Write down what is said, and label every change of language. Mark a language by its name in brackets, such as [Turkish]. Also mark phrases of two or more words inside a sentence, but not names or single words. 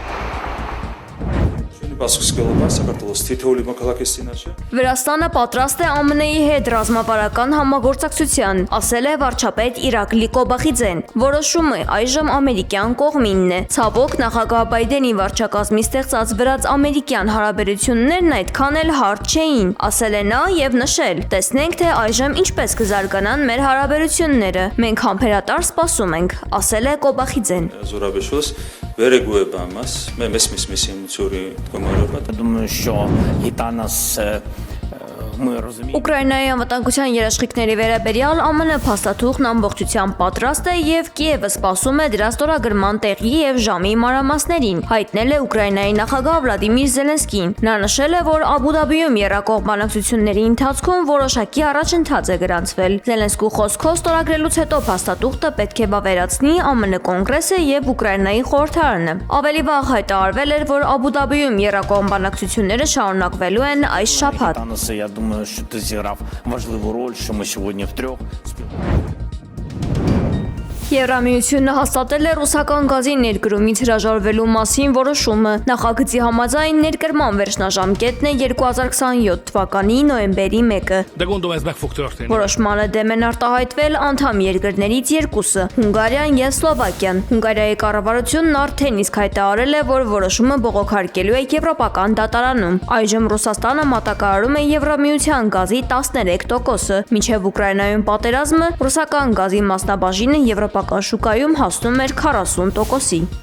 [Armenian] Վրաստանը պատրաստ է ԱՄՆ-ի հետ ռազմավարական համագործակցության, ասել է վարչապետ Իրակլի Կոբախիձեն։ Որոշումը այժմ ամերիկյան կողմինն է։ Ցավոք, նախագահ Բայդենի վարչակազմի ստեղծած վրաց-ամերիկյան հարաբերություններն այդքան էլ հարթ չէին, ասել է նա եւ նշել. տեսնենք, թե այժմ ինչպես կզարգանան մեր հարաբերությունները։ Մենք համբերատար սպասում ենք, ասել է Կոբախիձեն։ [Ukrainian] Думаю, що і та нас ми розуміємо. [Armenian] Ուկրաինայի անվտանգության երաշխիքների վերաբերյալ ԱՄՆ փաստաթուղթն ամբողջությամբ պատրաստ է եւ Կիևը սպասում է դրա ստորագրման տեղի եւ ժամի մանրամասներին, հայտնել է Ուկրաինայի նախագահ Վլադիմիր Զելենսկին։ Նա նշել է, որ Աբու Դաբիում եռակողմ բանակցությունների ընթացքում որոշակի առաջընթաց է գրանցվել։ Զելենսկու խոսքով ստորագրելուց հետո փաստաթուղթը պետք է վավերացնի ԱՄՆ կոնգրեսը եւ Ուկրաինայի խորհրդարանը։ Ավելի վաղ հայտարարվել էր, որ Աբու Դաբիում եռակողմ բանակցությունները շարունակվելու են այս շաբաթ։ [Ukrainian] Я думаю, що ти зіграв важливу роль, що ми сьогодні втрьох [Armenian] Եվրամիությունը հաստատել է ռուսական գազի ներկրումից հրաժարվելու մասին որոշումը։ Նախագծի համաձայն ներկրման վերջնաժամկետն է 2027 թվականի նոյեմբերի 1-ը։ Որոշմանը դեմ են արտահայտվել անդամ երկրներից երկուսը՝ Հունգարիան եւ Սլովակիան։ Հունգարիայի կառավարությունն արդեն իսկ հայտարարել է, որ որոշումը բողոքարկելու է Եվրոպական դատարանում։ Այժմ Ռուսաստանը մատակարարում է Եվրամիության գազի 13%-ը։ Մինչև Ուկրաինայում պատերազմը ռուսական գազի մասնաբաժինը Եվրոպական շուկայում հասնում էր 40%-ի։